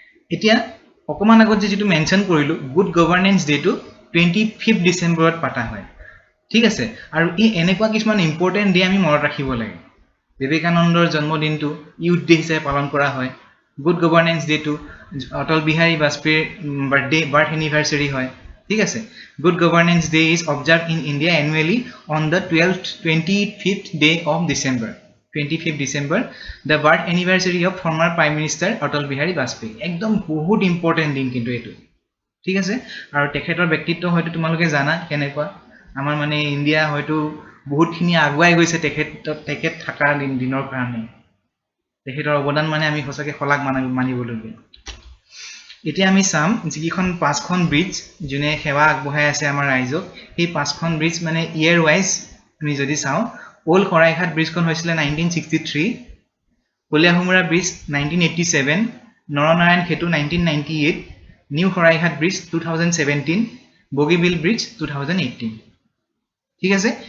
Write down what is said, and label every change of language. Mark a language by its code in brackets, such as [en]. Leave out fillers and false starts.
[as] এতিয়া অকমান আগত যেটো মেনশন কৰিলো, গুড গভৰ্নেন্স ডেটো 25 ডিসেম্বৰত পাতা হয়, ঠিক আছে। আৰু এই এনেকুৱা কিছুমান ইম্পৰ্টেণ্ট ডে আমি মনত ৰাখিব লাগে। বিবেকানন্দৰ জন্মদিনটো ইউথ ডে হিচাপে পালন কৰা হয়। গুড গভৰ্নেন্স ডেটো অটল বিহাৰী বাজপেয়ীৰ বাৰ্থ এনিভাৰ্সাৰী হয়, ঠিক আছে। [en] Good governance day is observed in India annually on the 25th day of December, 25th December, the birth anniversary of former Prime Minister Atal Bihari Vajpayee. [as] একদম বহুত ইম্পৰ্টেণ্ট দিন কিন্তু এইটো, ঠিক আছে। আৰু তেখেতৰ ব্যক্তিত্ব হয়তো তোমালোকে জানা কেনেকুৱা, আমাৰ মানে ইণ্ডিয়া হয়তো বহুতখিনি আগুৱাই গৈছে তেখেত থকাৰ দিনৰ কাৰণে। তেখেতৰ অৱদান মানে আমি সঁচাকৈ শলাগ মানিবলগীয়া। এতিয়া আমি চাম যিকেইখন 5খন ব্ৰিজ যোনে সেৱা আগবঢ়াই আছে আমাৰ ৰাইজক, সেই 5খন ব্ৰিজ মানে ইয়েৰ ৱাইজ আমি যদি চাওঁ, ওল্ড শৰাইঘাট ব্ৰিজখন হৈছিলে 1963, কলীয়াভোমোৰা ব্ৰিজ 1987, নৰনাৰায়ণ সেতু 1998, new Saraighat bridge 2017, Bogibeel bridge 2018, ঠিক আছে।